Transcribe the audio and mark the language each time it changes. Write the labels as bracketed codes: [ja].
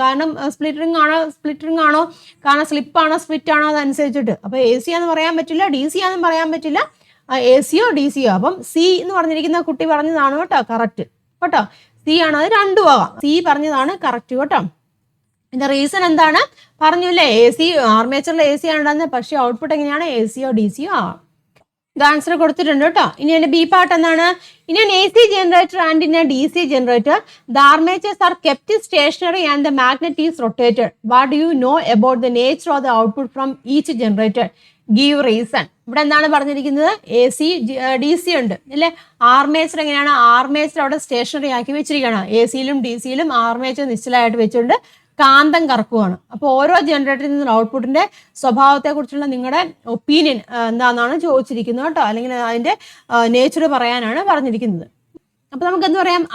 [ml] കാരണം split ring ആണോ, കാരണം സ്ലിപ്പ് ആണോ സ്പ്ലിറ്റ് ആണോ അതനുസരിച്ചിട്ട്. അപ്പൊ AC ആണെന്ന് പറയാൻ പറ്റില്ല, DC ആണെന്ന് പറയാൻ പറ്റില്ല. AC യോ DC യോ. അപ്പം C എന്ന് പറഞ്ഞിരിക്കുന്ന കുട്ടി പറഞ്ഞതാണ് കേട്ടോ കറക്റ്റ് കേട്ടോ. C ആണ്, അത് രണ്ടും ആവാം. C പറഞ്ഞതാണ് കറക്റ്റ് കേട്ടോ. ഇതിന്റെ റീസൺ എന്താണ് പറഞ്ഞില്ലേ, AC ആർമേച്ചറിൽ AC ആണെന്ന്, പക്ഷേ ഔട്ട്പുട്ട് എങ്ങനെയാണ് AC യോ DC യോ ആവാം. ഇത് ആൻസർ കൊടുത്തിട്ടുണ്ട് കേട്ടോ. ഇനി എൻ്റെ ബി പാർട്ട് എന്താണ്? ഇനി [en] AC generator and in a DC generator, the armatures are kept stationary and the magnet is rotated. What do you know about the nature of the output from each generator? Give reason. [ml] ഇവിടെ എന്താണ് പറഞ്ഞിരിക്കുന്നത്? AC DC ഉണ്ട് അല്ലേ. Armature എങ്ങനെയാണ്? Armature അവിടെ stationery ആക്കി വെച്ചിരിക്കുകയാണ്. AC-യിലും DC-യിലും armature നിശ്ചലമായിട്ട് വെച്ചുകൊണ്ട് കാന്തം കറക്കുവാണ്. അപ്പോൾ ഓരോ ജനറേറ്ററിൽ നിന്നുള്ള ഔട്ട്പുട്ടിന്റെ സ്വഭാവത്തെക്കുറിച്ചുള്ള നിങ്ങളുടെ ഒപ്പീനിയൻ എന്താണെന്നാണ് ചോദിച്ചിരിക്കുന്നത് കേട്ടോ, അല്ലെങ്കിൽ അതിന്റെ നേച്ചർ പറയാനാണ് പറഞ്ഞിരിക്കുന്നത്. അപ്പോൾ നമുക്ക് എന്ത് പറയാം?